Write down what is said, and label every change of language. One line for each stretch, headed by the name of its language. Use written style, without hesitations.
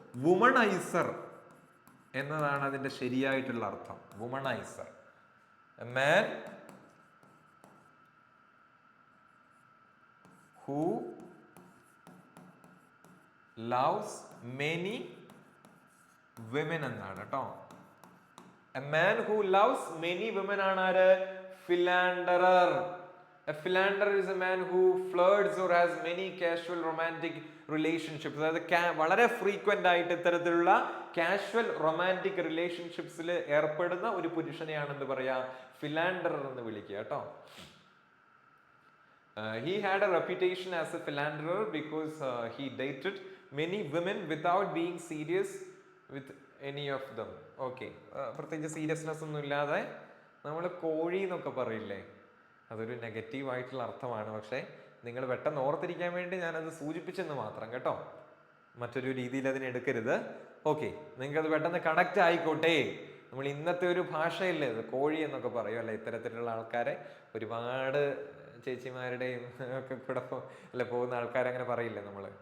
Malayalam: Womaniser എന്നതാണ് അതിന്റെ ശരിയായിട്ടുള്ള അർത്ഥം.
English: womaniser, a man who loves many women
Malayalam: എന്നാണ് കേട്ടോ.
English: A man who loves many women
Malayalam: ആണ് ആര്?
English: Philanderer. A philanderer is a man who flirts or has many casual romantic relationships.
Malayalam: അതായത് വളരെ ഫ്രീക്വന്റ് ആയിട്ട് ഇത്തരത്തിലുള്ള കാഷ്വൽ റൊമാൻറ്റിക് റിലേഷൻഷിപ്സിൽ ഏർപ്പെടുന്ന ഒരു പുരുഷനെയാണ് എന്ത് പറയാ? ഫിലാൻഡറർ എന്ന് വിളിക്കുക കേട്ടോ.
English: He had a reputation as a philanderer because he dated many women without being serious with any of them.
Malayalam: Okay, പ്രത്യേകിച്ച് സീരിയസ്നെസ് ഒന്നും ഇല്ലാതെ നമ്മൾ കോഴി എന്നൊക്കെ പറയില്ലേ, അതൊരു നെഗറ്റീവ് ആയിട്ടുള്ള അർത്ഥമാണ്. പക്ഷേ നിങ്ങൾ പെട്ടെന്ന് ഓർത്തിരിക്കാൻ വേണ്ടി ഞാനത് സൂചിപ്പിച്ചെന്ന് മാത്രം കേട്ടോ, മറ്റൊരു രീതിയിൽ അതിനെ എടുക്കരുത്. ഓക്കെ, നിങ്ങൾക്കത് പെട്ടെന്ന് കണക്റ്റ് ആയിക്കോട്ടെ. നമ്മൾ ഇന്നത്തെ ഒരു ഭാഷയില്ലേ കോഴി എന്നൊക്കെ പറയുമല്ലേ, ഇത്തരത്തിലുള്ള ആൾക്കാരെ ഒരുപാട് ചേച്ചിമാരുടെയും ഒക്കെ കൂടെ പോകുന്ന ആൾക്കാരങ്ങനെ പറയില്ലേ നമ്മൾ.